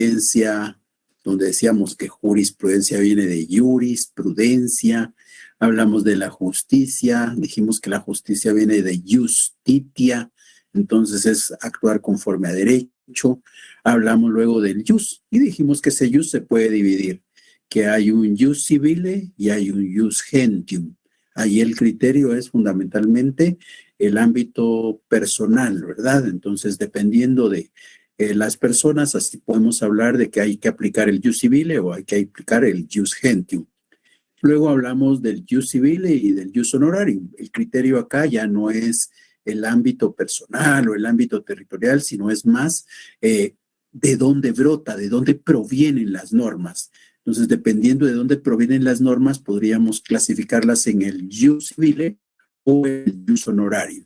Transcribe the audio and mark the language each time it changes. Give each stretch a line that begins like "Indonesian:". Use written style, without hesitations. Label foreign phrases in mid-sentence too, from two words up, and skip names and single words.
Spanish: jurisprudencia, donde decíamos que jurisprudencia viene de jurisprudencia. Hablamos de la justicia, dijimos que la justicia viene de justitia, entonces es actuar conforme a derecho. Hablamos luego del jus y dijimos que ese jus se puede dividir, que hay un
Latin: jus civile
Spanish: y hay un
Latin: jus gentium.
Spanish: Ahí el criterio es fundamentalmente el ámbito personal, ¿verdad? Entonces, dependiendo de las personas, así podemos hablar de que hay que aplicar el
Latin: jus civile
Spanish: o hay que aplicar el
Latin: jus gentium.
Spanish: Luego hablamos del
Latin: jus civile
Spanish: y del
Latin: jus honorarium.
Spanish: El criterio acá ya no es el ámbito personal o el ámbito territorial, sino es más de dónde brota, de dónde provienen las normas. Entonces, dependiendo de dónde provienen las normas, podríamos clasificarlas en el
Latin: jus civile
Spanish: o el
Latin: jus honorarium.